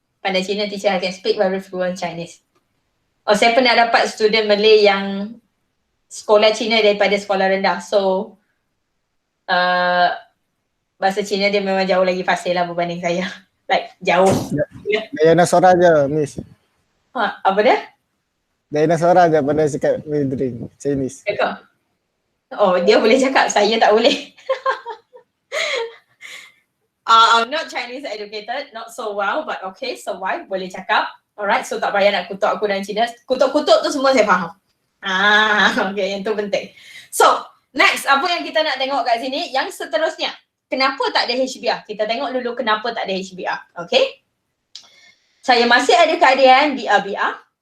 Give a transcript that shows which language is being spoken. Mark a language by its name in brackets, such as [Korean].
[Malay] Pandai Cina, [English] teacher, I can speak very fluent Chinese. [Malay] Oh, saya pernah dapat student Malay yang sekolah Cina daripada sekolah rendah. So, bahasa Cina dia memang jauh lagi fasih lah berbanding saya. Like, jauh. Dinosaur aja, Miss. Apa dia? Dinosaur aja pandai cakap Mandarin, Chinese. Cakap? Oh, dia boleh cakap, saya tak boleh. [English] I'm not Chinese educated, not so well, but okay, survive, [Malay] boleh cakap. Alright, so tak payah nak kutuk aku dalam Cina. Kutuk-kutuk tu semua saya faham. Okay, yang tu penting. So, next, apa yang kita nak tengok kat sini? Yang seterusnya, kenapa tak ada HBr? Kita tengok dulu kenapa tak ada HBr. Okay? Saya masih ada keadaan BR.